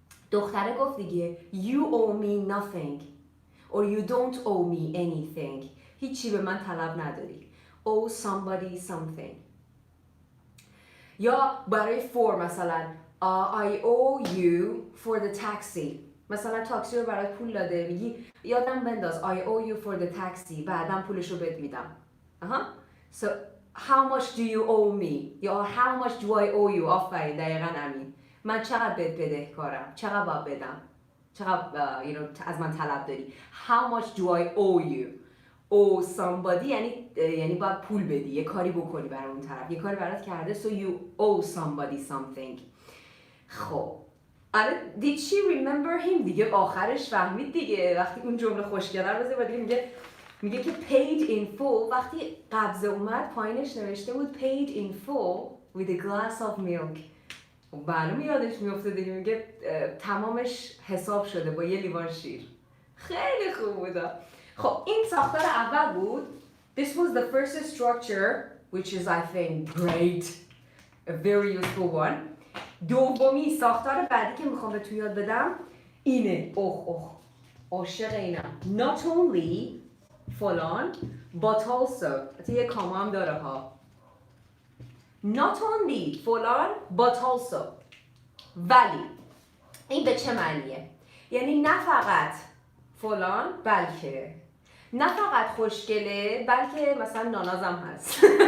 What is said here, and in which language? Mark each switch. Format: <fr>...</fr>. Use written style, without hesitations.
<fa>دختره گفت دیگه</fa> <en>you owe me nothing or you don't owe me anything.</en> <fa>هیچی به من طلب نداری.</fa> <en>owe somebody something.</en> <fa>یا برای</fa> <en>for</en> <fa>مثلا</fa> <en>I owe you for the taxi.</en> <fa>مثلا تاکسی رو برات پول داده، میگی یادم بنداز</fa> <en>I owe you for the taxi،</en> <fa>بعدم پولش رو بهت میدم.</fa> <en>So how much do you owe me</en> <fa>یا</fa> <en>how much do I owe you.</en> <fa>آفرین، دقیقاً همین. من چقدر بهت بدهکارم، چقدر باید بدم، چقدر از من طلب داری.</fa> <en>how much do I owe you. owe somebody</en> <fa>یعنی باید پول بدی، یه کاری بکنی برای اون طرف، یه کاری برات کرده.</fa> <en>so you owe somebody something.</en> <fa>خب آره</fa> <en>did she remember him</en> <fa>دیگه آخرش فهمید دیگه، وقتی اون جمله خوشگله رو بذار دیگه میگه که</fa> <en>paid in full.</en> <fa>وقتی قبضه اومد پایینش نوشته بود</fa> <en>paid in full with a glass of milk.</en> <fa>معلومه یادش میفته دیگه، میگه تمامش حساب شده با یه لیوان شیر. خیلی خوب بوده. خب این ساختار اول بود.</fa> <en>This was the first structure which is I think great, a very useful one.</en> <fa>دومی ساختار بعدی که میخوام به تو یاد بدم اینه. عاشق اینم.</fa> <en>Not only</en> <fa>فلان</fa> <en>but also.</en> <fa>حتی یه کاما هم داره ها.</fa> <en>Not only</en> <fa>فلان</fa> <en>but also.</en> <fa>ولی این به چه معنیه؟ یعنی نه فقط فلان بلکه، نه فقط خوشگله بلکه مثلا نانازم هست.</fa>